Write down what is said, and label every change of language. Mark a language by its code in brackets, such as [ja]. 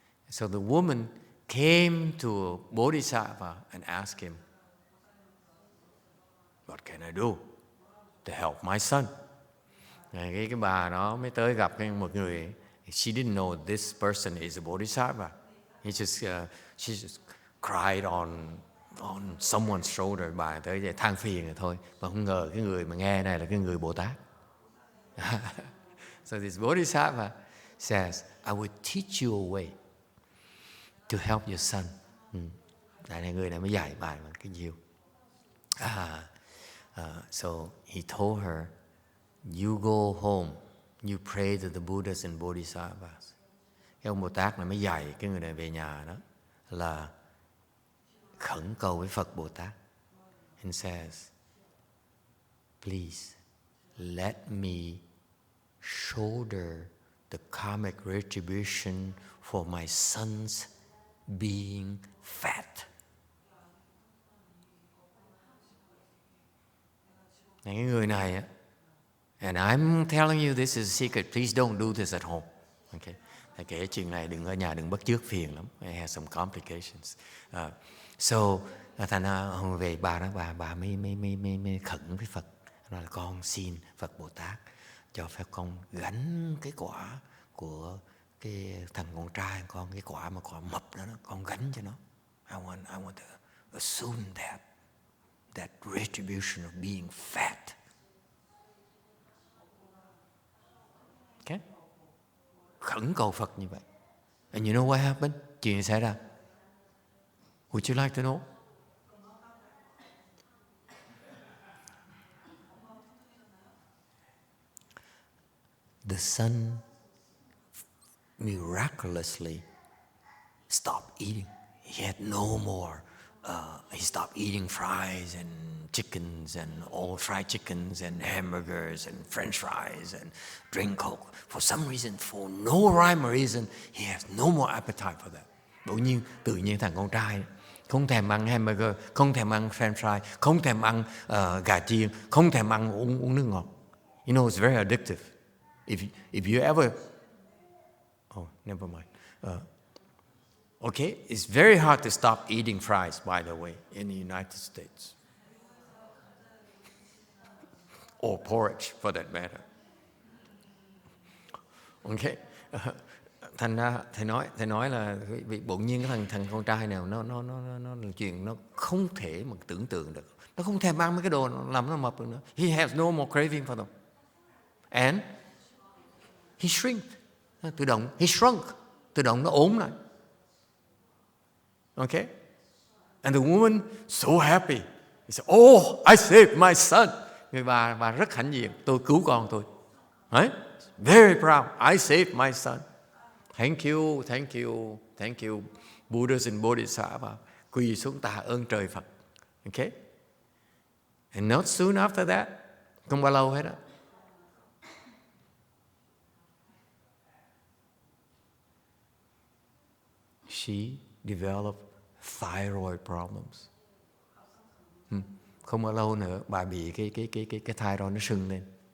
[en] So the woman came to Bodhisattva and asked him, what can I do to help my son? [vi] Cái bà đó mới tới gặp một người. [en] She didn't know this person is a Bodhisattva. She just cried on someone's shoulder. [vi] Bà tới vậy than phiền rồi thôi. Mà không ngờ cái người mà nghe này là cái người Bồ Tát. [en] So this Bodhisattva says, I will teach you a way to help your son. [vi] Đại này người này mới dạy bài mà cái nhiều. [en] So he told her, you go home, you pray to the Buddhas and Bodhisattvas. [vi] Cái ông Bồ Tát này mới dạy cái người này về nhà đó là khẩn cầu với Phật Bồ Tát. [en] And says, please let me shoulder the karmic retribution for my son's being fat. [vi] Cái người này á, [en] and I'm telling you this is a secret. Please don't do this at home. Okay. [vi] Thầy kể chuyện này đừng ở nhà, đừng bắt chước phiền lắm. [en] It has some complications. [vi] So thành ra về bà đó, bà mới khẩn với Phật, nói là con xin Phật Bồ Tát cho phép con gánh cái quả của cái thằng con trai con, cái quả mà quả mập đó, con gánh cho nó. [en] I want to assume that retribution of being fat. Okay? [vi] Khẩn cầu Phật như vậy. [en] And you know what happened? [vi] Chuyện gì xảy ra? [en] Would you like to know? The son miraculously stopped eating. He had no more. He stopped eating fries and chickens and all fried chickens and hamburgers and French fries and drink Coke. For some reason, for no rhyme or reason, he has no more appetite for that. [vi] Tự nhiên thằng con trai không thèm ăn hamburger, không thèm ăn French fry, không thèm ăn gà chiên, không thèm ăn uống nước ngọt. [en] You know, it's very addictive. If you ever, never mind. Okay, it's very hard to stop eating fries, by the way, in the United States. Or porridge, for that matter. Okay. [vi] Thành ra thầy nói là bị bỗng nhiên cái thằng con trai nào nó là chuyện nó không thể mà tưởng tượng được. Nó không thèm ăn mấy cái đồ làm nó mập nữa. [en] He has no more craving for them. And he shrunk. He shrunk. [vi] Tự động nó ốm lại. [en] Okay? And the woman so happy. He said, oh, I saved my son. [vi] Người bà rất hãnh diện, tôi cứu con tôi. Right? [en] Very proud, I saved my son. Thank you, thank you, thank you, Buddhas and Bodhisattva. [vi] Quỳ xuống tạ ơn trời Phật. [en] Okay? And not soon after that, [vi] không bao lâu hết đó, [en] she developed thyroid problems. [vi] Không bao lâu nữa, bà bị cái thyroid nó sưng lên.